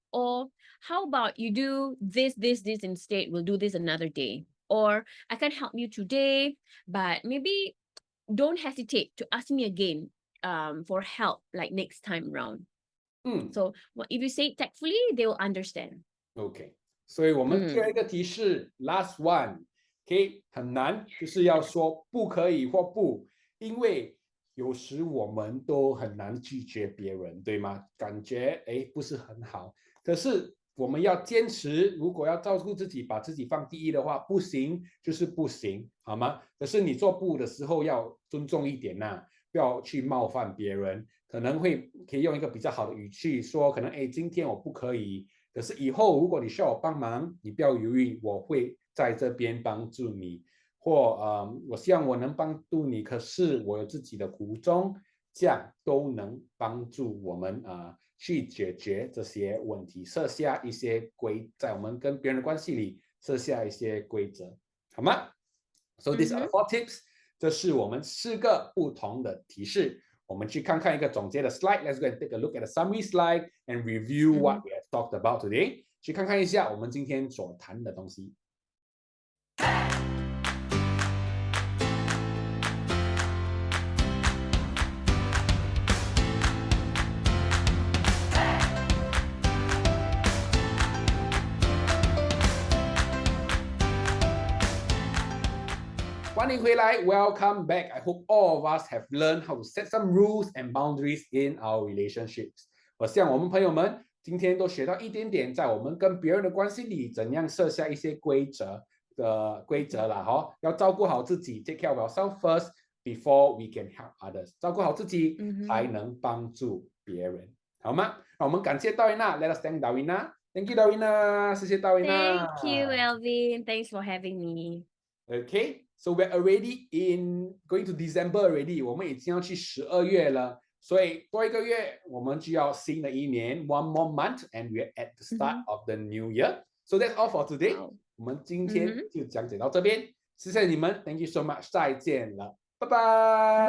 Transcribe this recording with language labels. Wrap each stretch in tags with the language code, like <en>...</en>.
<en>Or how about you do this instead? We'll do this another day. Or I can help you today, but maybe don't hesitate to ask me again for help, like next time around. So if you say it tactfully, they will understand.</en> <zh>OK， 所以我们最后一个提示</zh> <en>last one。</en> <zh>OK， 很难，就是要说不可以或不，因为有时我们都很难拒绝别人，对吗？感觉不是很好，可是我们要坚持，如果要照顾自己，把自己放第一的话，不行就是不行，好吗？可是你做不的时候要尊重一点呐，不要去冒犯别人，可以用一个比较好的语气说，可能今天我不可以，可是以后如果你需要我帮忙，你不要犹豫，我会在这边帮助你，或我希望我能帮助你，可是我有自己的苦衷，这样都能帮助我们去解决这些问题，设下一些在我们跟别人的关系里设下一些规则，好吗？</zh> <en>So these are the 4 tips，</en> <zh>这是我们4个不同的提示。我们去看看一个总结的 slide。</zh> <en>Let's go and take a look at the summary slide and review what we have talked about today。</en> <zh>去看看一下我们今天所谈的东西。欢迎回来</zh> <en>Welcome back. I hope all of us have learned how to set some rules and boundaries in our relationships.</en> <zh>我希望我们朋友们今天都学到一点点，在我们跟别人的关系里怎样设下一些规则啦，要照顾好自己</zh> <en>take care of ourselves first before we can help others。</en> <zh>照顾好自己才能帮助别人，好吗？那我们感谢Darwina。</zh> <en>Let us thank Darwina。 Thank you Darwina，</en> <zh>谢谢Darwina。</zh> <en>Thank you Alvin, thanks for having me. Okay, so we're already going to December already，</en> <zh>我们已经要去12月了，所以多一个月我们就要新的一年</zh> <en>one more month and we're at the start of the new year. So that's all for today.</en> <zh>我们今天就讲解到这边，谢谢你们，</zh> <en>Thank you so much，</en> <zh>再见了，拜拜。</zh>